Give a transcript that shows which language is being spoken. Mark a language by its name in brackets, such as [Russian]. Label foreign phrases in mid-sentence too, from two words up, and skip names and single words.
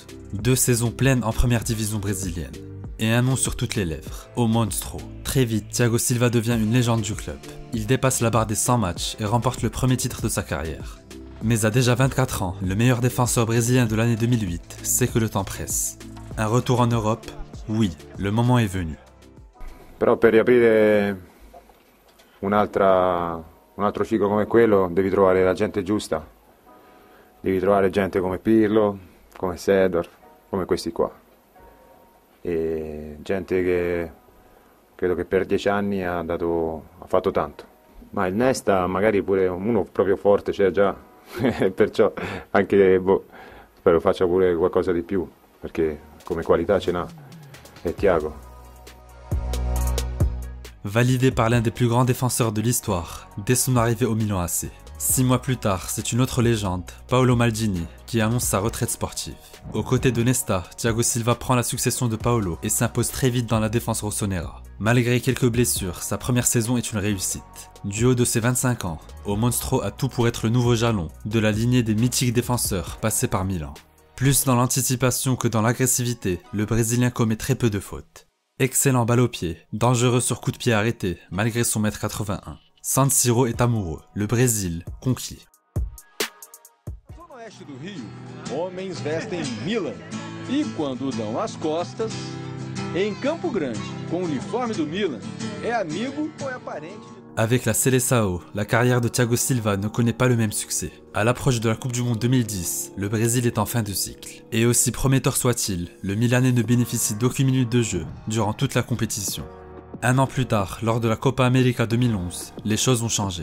[French] 2 saisons pleines en première division brésilienne. Et un nom sur toutes les lèvres, au Monstro. Très vite, Thiago Silva devient une légende du club. Il dépasse la barre des 100 matchs et remporte le premier titre de sa carrière. Mais à déjà 24 ans, le meilleur défenseur brésilien de l'année 2008 sait que le temps presse. Un retour en Europe? Oui, le moment est venu. [Italian] Però per riaprire un altro ciclo come quello devi trovare la gente giusta. Devi trovare gente come Pirlo, come Seedorf, come questi qua. E gente che credo che per 10 anni ha fatto tanto. Ma il Nesta magari pure uno proprio forte c'è già, perciò anche spero faccia pure qualcosa di più, perché come qualità ce n'ha, è Thiago. [French] Validé par l'un des plus grands défenseurs de l'histoire, dès son arrivée au Milan AC. 6 mois plus tard, c'est une autre légende, Paolo Maldini, qui annonce sa retraite sportive. Aux côtés de Nesta, Thiago Silva prend la succession de Paolo et s'impose très vite dans la défense rossonera. Malgré quelques blessures, sa première saison est une réussite. Du haut de ses 25 ans, au Monstro a tout pour être le nouveau jalon de la lignée des mythiques défenseurs passés par Milan. Plus dans l'anticipation que dans l'agressivité, le Brésilien commet très peu de fautes. Excellent balle au pied, dangereux sur coup de pied arrêté, malgré son 1,81 m. San Siro est amoureux, le Brésil conquis. [Portuguese] No oeste do Rio, homens vestem Milan e quando dão as costas, em Campo Grande, com o uniforme do Milan, é amigo ou é parente. [French] Avec la Seleção, la carrière de Thiago Silva ne connaît pas le même succès. À l'approche de la Coupe du Monde 2010, le Brésil est en fin de cycle. Et aussi prometteur soit-il, le Milanais ne bénéficie d'aucune minute de jeu durant toute la compétition. Un an plus tard, lors de la Copa América 2011, les choses ont changé.